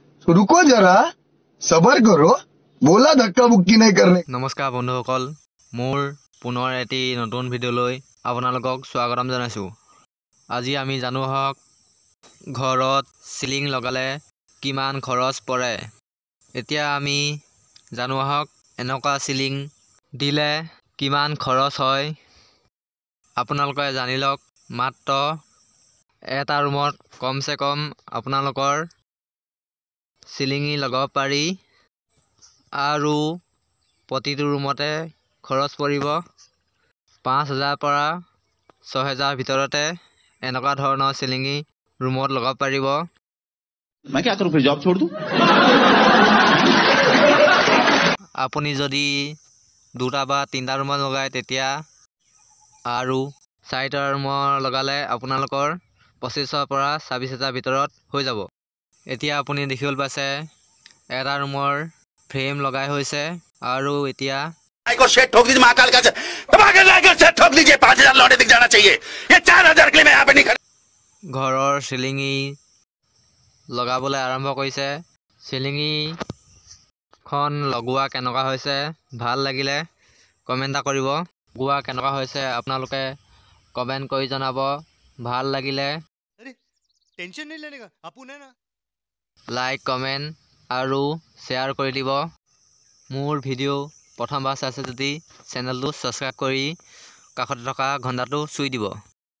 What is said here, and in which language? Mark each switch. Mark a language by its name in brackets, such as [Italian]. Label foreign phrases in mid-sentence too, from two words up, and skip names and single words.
[Hindi] रुको जरा सबर करो बोला धक्का मुक्की नहीं करने। [Assamese] নমস্কাৰ বন্ধুসকল, মোৰ পুনৰ এটি নতুন ভিডিঅ'লৈ আপোনালোকক স্বাগতম জনাইছো। আজি আমি জানো হওক ঘৰত সিলিং লগালে কিমান খৰচ পৰে। এতিয়া আমি জানো হওক এনেকুৱা সিলিং দিলে কিমান খৰচ হয়। আপোনালোকে জানি লওক মাত্ৰ এটা ৰুমত কমসে কম আপোনালোকৰ সিলিঙি লগাব পাৰি আৰু প্ৰতিটো ৰুমতে খৰচ পৰিব ৫,০০০ পৰা ৬,০০০ ভিতৰতে এনেকুৱা ধৰণৰ সিলিঙি ৰুমত লগাব পাৰিব। [Hindi] मैं क्या करूं फिर जॉब छोड़ दूं? [Assamese] আপুনি যদি দুটা বা তিনিটা ৰুমত লগায় তেতিয়া আৰু চাৰিটা ৰুমত লগালে আপোনালোকৰ ২৫,০০০ পৰা ২৬,০০০ ভিতৰত হৈ যাব। এতিয়া আপুনি দেখিবলৈ পাইছে এটা ৰুমৰ ফ্ৰেম লগাই হৈছে আৰু এতিয়া [Hindi] को शेट ठोक दीजिए महाकाल का शेट ठोक दीजिए 5,000 लौटे दिख जाना चाहिए। ये 4,000 के लिए मैं यहाँ पे नहीं खड़ा। [Assamese] ঘৰৰ চিলিঙি লগাবলৈ আৰম্ভ কৰিছে। চিলিঙিখন লগোৱা কেনেকুৱা হৈছে ভাল লাগিলে কমেণ্ট এটা কৰিব। লগোৱা কেনেকুৱা হৈছে আপোনালোকে কমেণ্ট কৰি জনাব। ভাল লাগিলে [Hindi] टेंशन नहीं लेने का अपन है ना। [English] like comment [Assamese] আৰু শ্বেয়াৰ কৰি দিব। মোৰ ভিডিঅ' প্ৰথমবাৰ চাইছে যদি চেনেলটো ছাবস্ক্ৰাইব কৰি কাষতে থকা ঘণ্টাটো চুই দিব।